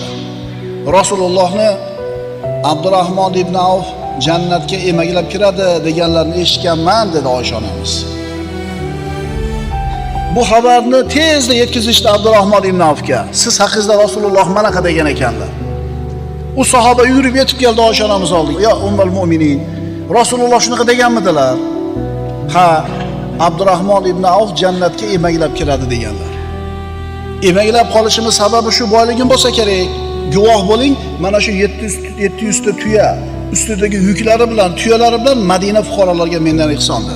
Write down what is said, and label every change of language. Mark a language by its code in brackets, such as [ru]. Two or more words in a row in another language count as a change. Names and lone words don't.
[uz] Rasulullohni Abdurrahmon ibn Avf jannatga emaklab kiradi deganlarni eshitganman dedi Oysha onamiz. Bu xabarni tezda yetkazishdi Abdurrahmon ibn Avfga. "Siz haqingizda Rasululloh mana qada degan ekanlar." U sahoba yurib yetib keldi Oysha onamiz oldiga. [ar] "يا أم المؤمنين, [uz] Rasululloh shunaqa deganmidilar?" "Ha, Abdurrahmon ibn Avf jannatga emaklab kiradi deganlar." Emaklab qolishimiz sababi shu boyligim bo'lsa kerak. Guvoh bo'ling, mana shu 700 ta tuya ustidagi yuklari bilan, tuyalari bilan Madina fuqarolariga mendan ihson dedi.